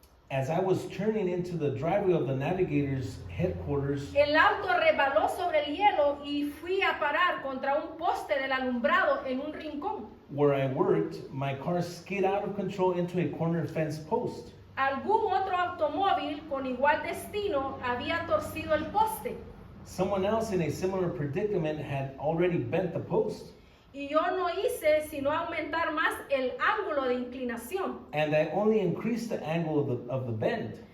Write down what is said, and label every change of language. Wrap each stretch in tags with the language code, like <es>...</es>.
<en>as I was turning into the driveway of the navigator's headquarters,</en> <es>El auto rebaló sobre el hielo y fui a parar contra un poste del alumbrado en un rincón.</es> <en>where I worked, my car skid out of control into a corner fence post.</en> <es>Algún otro automóvil con igual destino había torcido el poste</es> <en>Someone else in a similar predicament had already bent the post,</en> <es>y yo no hice sino aumentar más el ángulo de inclinación.</es> <en>and I only increased the angle of the bend.</en>